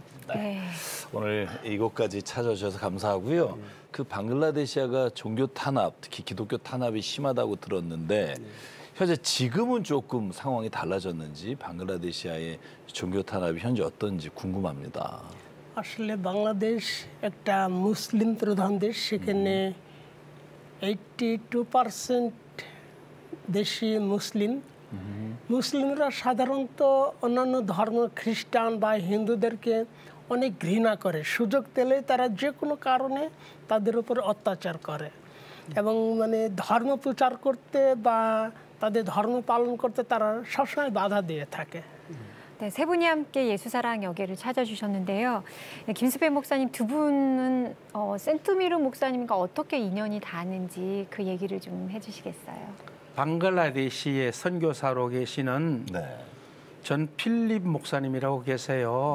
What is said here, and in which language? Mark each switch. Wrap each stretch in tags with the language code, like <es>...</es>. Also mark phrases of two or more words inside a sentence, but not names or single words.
<ko>네. 오늘 이곳까지 찾아주셔서 감사하고요. 그 방글라데시아가 종교 탄압, 특히 기독교 탄압이 심하다고 들었는데 현재 지금은 조금 상황이 달라졌는지 방글라데시아의 종교 탄압이 현재 어떤지 궁금합니다.</ko> <bn>আসলে বাংলাদেশ একটা মুসলিম প্রধান দেশ, সেখানে 82% দেশই মুসলিম। মুসলিমরা সাধারণত অন্যান্য ধর্ম খ্রিস্টান বা হিন্দুদেরকে অনেক ঘৃণা করে, সুযোগ পেলে তারা যে কোনো কারণে তাদের উপর অত্যাচার করে এবং মানে ধর্ম প্রচার করতে বা তাদের ধর্ম পালন করতে তারা সবসময় বাধা দিয়ে থাকে।</bn> <ko>네, 세 분이 함께 예수사랑 여기를 찾아주셨는데요. 네, 김수배 목사님 두 분은 센투미르 목사님과 어떻게 인연이 닿는지 그 얘기를 좀 해주시겠어요? 방글라데시의 선교사로 계시는 전 필립 목사님이라고 계세요.</ko>